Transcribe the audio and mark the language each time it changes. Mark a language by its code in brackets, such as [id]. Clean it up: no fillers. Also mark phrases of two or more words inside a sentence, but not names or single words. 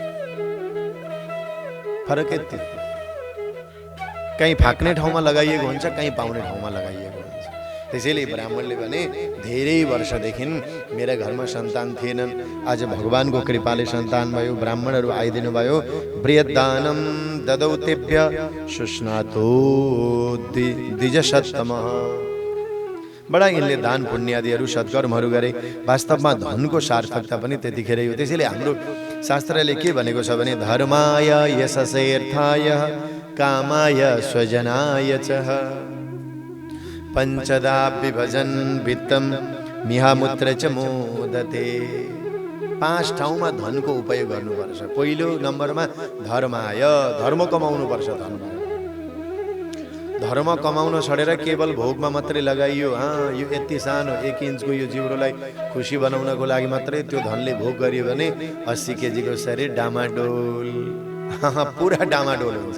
[ne] फरक यति। कहीँ फाक्ने ठाउँमा लगाइएको हुन्छ, कहीँ पाउने ठाउँमा लगाइएको हुन्छ। त्यसैले ब्राह्मणले भने धेरै वर्षदेखि मेरा घरमा सन्तान थिएनन्, आज भगवानको कृपाले सन्तान भयो, ब्राह्मणहरू आइदिनु भयो। [sa] बृहद्दानं ददौ तेभ्य सुस्नातो द्विजसत्तमः। [ne] बडा यिनले दान पुण्य आदिहरू सत्कर्महरू गरे। वास्तवमा धनको सार्थकता पनि त्यतिखेर हो। त्यसैले हाम्रो शास्त्रले के भनेको छ भने [sa] धर्माय यशसेर्थाय कामाय स्वजनाय च पञ्चदा विभजन वित्तम मिहामुत्र च मोदते। [ne] 5 ठाउँमा धनको उपयोग गर्नुपर्छ। पहिलो नम्बरमा धर्माय, धर्म कमाउनुपर्छ। धर्म कमाउन छोडेर केवल भोगमा मात्रै लगाइयो, यो यति सानो 1 इन्चको यो जिब्रोलाई खुसी बनाउनको लागि मात्रै त्यो धनले भोग गरियो भने 80 केजीको शरीर डामाडोल, पुरा डामाडोल हुन्छ।